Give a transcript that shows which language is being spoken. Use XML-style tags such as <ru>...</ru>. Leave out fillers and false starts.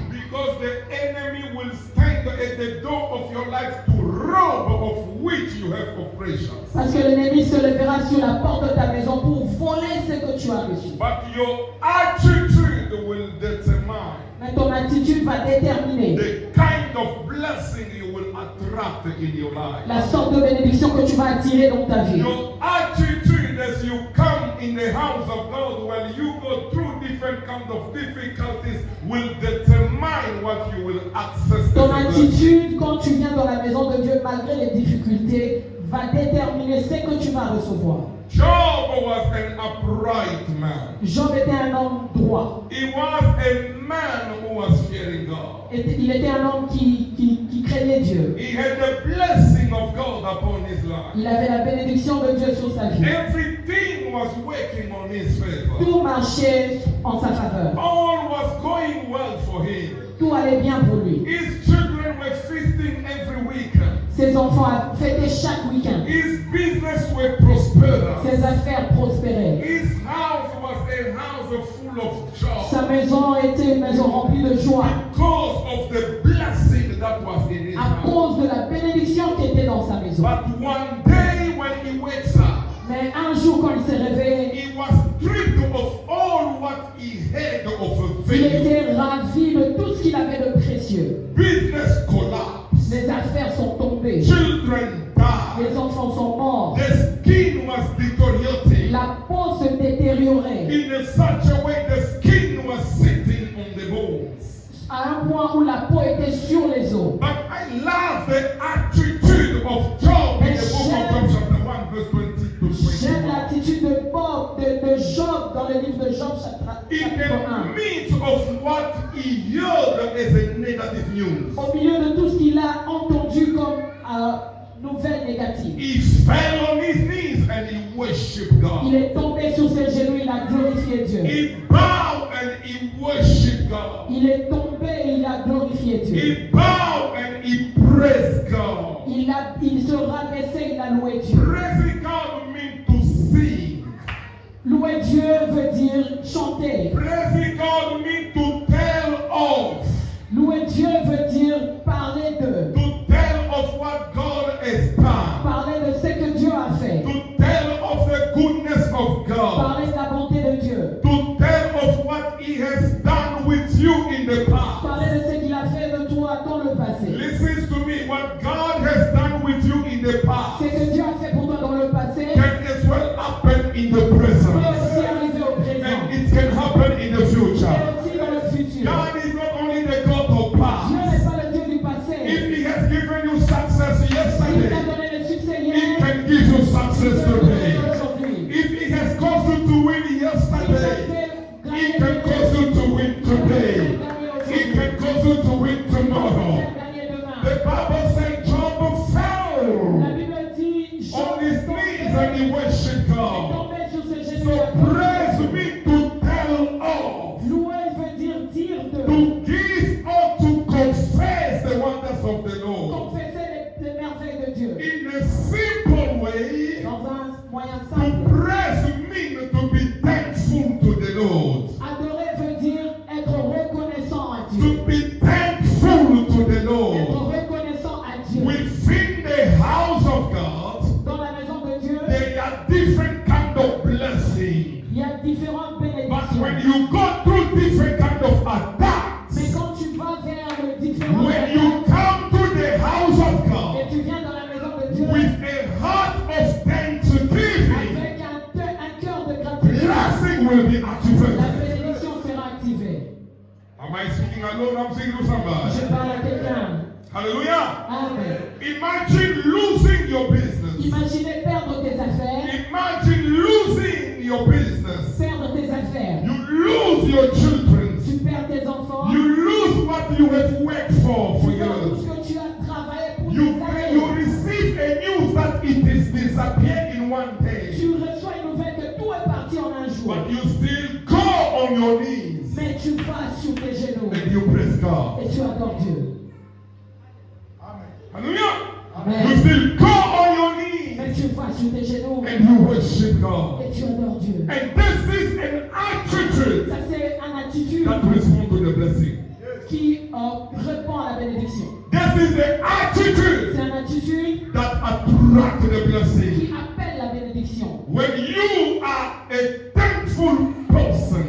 <en>Because the enemy will stand at the door of your life to rob of which you have oppressions.</en> <fr>Parce que l'ennemi se lèvera sur la porte de ta maison pour voler ce que tu as reçu.</fr> <en>But your attitude will determine</en> <fr>Mais Mais ton attitude va déterminer</fr> <en>the kind of blessing you will attract in your life.</en> <fr>la sorte de bénédiction que tu vas attirer dans ta vie.</fr> <en>Your attitude as you come in the house of God when you go through different kinds of difficulties will determine what you will access.</en> <fr>Ton attitude quand tu viens dans la maison de Dieu malgré les difficultés va déterminer ce que tu vas recevoir.</fr> <en>Job was an upright man.</en> <fr>Job était un homme droit.</fr> <en>He was a man who was fearing God.</en> <fr>Il était un homme qui craignait Dieu.</fr> <en>He had the blessing of God upon his life.</en> <fr>Il avait la bénédiction de Dieu sur sa vie.</fr> <en>Everything was working on his favor.</en> <fr>Tout marchait en sa faveur.</fr> <en>All was going well for him.</en> <fr>Tout allait bien pour lui.</fr> <en>His children were feasting every week.</en> <fr>Ses enfants fêtaient chaque week-end.</fr> <en>His business were prosperous.</en> <fr>Ses affaires prospéraient.</fr> <en>His house was a house full of joy.</en> <fr>Sa maison était une maison remplie de joie</fr> <en>Because of the blessing that was in his</en> <fr>à</fr> <en>house.</en> <fr>cause de la bénédiction qui était dans sa maison.</fr> <en>But one day when he wakes up,</en> <fr>Mais un jour, quand il s'est réveillé,</fr> <en>he was stripped of all what he had of a</en> <fr>il</fr> <en>value.</en> <fr>était ravi de tout ce qu'il avait de précieux.</fr> <en>Business collapsed.</en> <fr>Les affaires sont tombées.</fr> <en>Children died.</en> <fr>Les enfants sont morts.</fr> <en>The skin was deteriorating.</en> <fr>La peau se détériorait</fr> <en>In such a way, the skin was sitting on the bones.</en> <fr>à un point où la peau était sur les os.</fr> <en>But I love the attitude of Job in the book of Job, chapter 1, verse 20 to</en> <fr>J'aime</fr> <en>21.</en> <fr>l'attitude de Job dans le livre de Job,</fr> <en>In</en> <fr>chapitre</fr> <en>the</en> <fr>1.</fr> <en>midst of what he heard as a negative news,</en> <fr>Au milieu de tout ce qu'il a entendu comme nouvelle négative,</fr> <en>he fell on his knees and he worshipped</en> <fr>il</fr> <en>God.</en> <fr>est tombé sur ses genoux, il a glorifié Dieu.</fr> <en>He bowed and he worshipped God.</en> <fr>Il est tombé et il a glorifié Dieu.</fr> <en>He bowed and he praised God.</en> <fr>Il se rabaissait, il a loué Dieu.</fr> <en>Praising God means to sing.</en> <fr>Louer Dieu veut dire chanter.</fr> <en>Praising God means to tell of.</en> <fr>Louer Dieu veut dire parler de.</fr> <en>To tell of what God has done.</en> <fr>Parler de ce que Dieu a fait.</fr> <en>To tell of the goodness of God.</en> <fr>Parler de la bonté de Dieu.</fr> <en>To tell of what He has done with you in the past.</en> <fr>Parler de ce qu'il a fait de toi dans le passé.</fr> <en>Listen to me. What God has done with you in the</en> <fr>Ce</fr> <en>past</en> <fr>que Dieu a fait pour toi dans le passé</fr> <en>can as well happen in the</en> <fr>peut</fr> <en>present.</en> <fr>aussi arriver au présent.</fr> <en>And it can happen in the</en> <fr>Et</fr> <en>future.</en> <fr>aussi dans le futur.</fr> <en>God is not only the God of</en> <fr>Dieu</fr> <en>past.</en> <fr>n'est pas le Dieu du passé.</fr> <en>If He has given you success</en> <fr>S'il t'a</fr> <en>yesterday,</en> <fr>donné le succès</fr> <en>He</en> <fr>hier,</fr> <en>can give you</en> <fr>il</fr> <en>success</en> <fr>peut le</fr> <en>today.</en> <fr>donner aujourd'hui.</fr> <en>If He has caused you to win yesterday, He can cause you to win today. He can cause you to win tomorrow. The Bible says Job fell</en> <fr>La Bible dit,</fr> <en>on his knees and he worshiped God.</en> <fr>tombé sur ses genoux.</fr> <en>So praise me to tell of,</en> <fr>Louer veut dire de.</fr> <en>to give or to confess the wonders of the Lord.</en> <fr>Confesser les merveilles de Dieu.</fr> <en>In a simple way,</en> <fr>Dans un moyen</fr> <en>to</en> <fr>simple.</fr> <en>praise means to be thankful to the Lord.</en> <fr>Adorer veut dire être reconnaissant à Dieu.</fr> <en>To be thankful to the</en> <fr>Être</fr> <en>Lord.</en> <fr>reconnaissant à Dieu.</fr> <en>Within the house of God,</en> <fr>Dans la maison de Dieu,</fr> <en>there are different kind of blessing.</en> <fr>il y a différentes</fr> <en>But when</en> <fr>bénédictions.</fr> <en>you go through different kind of attacks,</en> <fr>Mais quand tu vas vers le différent</fr> <en>when you come to the house of</en> <fr>et</fr> <en>God</en> <fr>tu viens dans la maison de Dieu</fr> <en>with a heart of thanksgiving,</en> <fr>avec un cœur de gratitude,</fr> <en>blessing will be</en> <fr>la</fr> <en>activated.</en> <fr>bénédiction sera activée.</fr> <en>Am I speaking alone? I'm speaking to somebody.</en> <fr>Je parle à quelqu'un. Hallelujah. Amen.</fr> <en>Imagine losing your business.</en> <fr>Imaginez perdre tes affaires,</fr> <en>Imagine losing your business.</en> <fr>perdre tes affaires.</fr> <en>You lose your children.</en> <fr>Tu perds tes enfants.</fr> <en>You lose what you have worked for</en> <fr>Tu perds tout</fr> <en>years.</en> <fr>ce que tu as travaillé pour</fr> <en>You</en> <fr>des années.</fr> <en>receive a news that it is disappeared in one day.</en> <fr>Tu reçois une nouvelle que tout est parti en un jour.</fr> <en>But you still go on your knees</en> <fr>Mais tu vas sur tes genoux</fr> <en>and you praise God.</en> <fr>et tu adores Dieu.</fr> <en>Hallelujah. You Amen. still go on your knees</en> <fr>Mais tu vas sur tes genoux</fr> <en>and you worship God.</en> <fr>et tu adores Dieu.</fr> <en>And this is an attitude</en> <fr>Ça c'est une attitude</fr> <en>that responds to the blessing.</en> <fr>qui répond à la bénédiction.</fr> <en>This is the attitude</en> <fr>C'est une attitude</fr> <en>that attracts the blessing.</en> <fr>qui appelle la bénédiction.</fr> <en>When you are a thankful person,</en>